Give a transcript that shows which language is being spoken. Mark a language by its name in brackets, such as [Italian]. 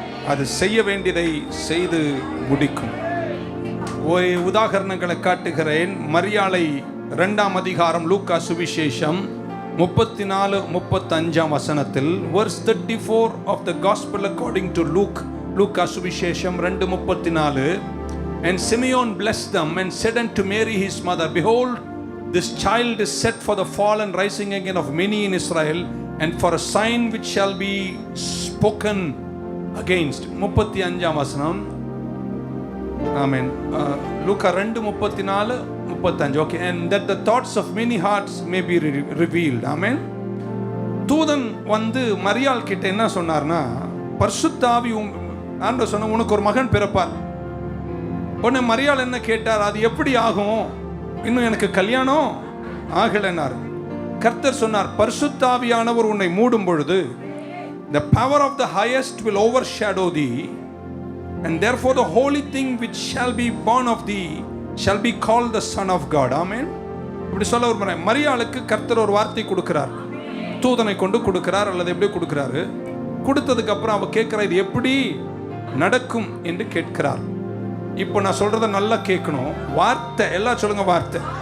[Tamil] அது செய்ய வேண்டியதை செய்து முடிக்கும். ஒரு உதாரணங்களை காட்டுகிறேன். மரியாளை 2ஆம் அதிகாரம் லூக்கா சுவிசேஷம் 34-35 வசனத்தில், [English] verse 34 of the gospel according to Luke, [Tamil] லூக்கா சுவிசேஷம் 2:34. [English] And Simeon blessed them and said unto Mary his mother, behold, this child is set for the fall and rising again of many in Israel, and for a sign which shall be spoken against. [Tamil] 35ஆம் வசனம். Amen. [English] Luke 2:34-35. Okay, and that the thoughts of many hearts may be revealed. Amen. [Tamil] தூதன் மரியாள் கிட்ட என்ன சொன்னார்னா, பரிசுத்த ஆவி ஆண்டவர் சொன்ன உனக்கு ஒரு மகன் பிறப்பார். உடனே மரியாள் என்ன கேட்டார், அது எப்படி ஆகும், இன்னும் எனக்கு கல்யாணம் ஆகலைன்னார். கர்த்தர் சொன்னார், பரிசுத்த ஆவியானவர் உன்னை மூடும் பொழுது [English] the power of the highest will overshadow thee, And therefore the holy thing which shall be born of thee shall be called the Son of God. [Tamil] Amen. இப்படி சொல்ல விரும்புகிறேன். மரியாளுக்கு கர்த்தர் ஒரு வார்த்தை கொடுக்கிறார், தூதனை கொண்டு கொடுக்கிறார், அல்லது எப்படி கொடுக்கிறாரு? கொடுத்ததுக்கு அப்புறம் அவ கேட்கிறா, இது எப்படி நடக்கும் என்று கேட்கிறார். இப்போ நான் சொல்றத நல்லா கேட்கணும். வார்த்தை, எல்லாம் சொல்லுங்க வார்த்தை.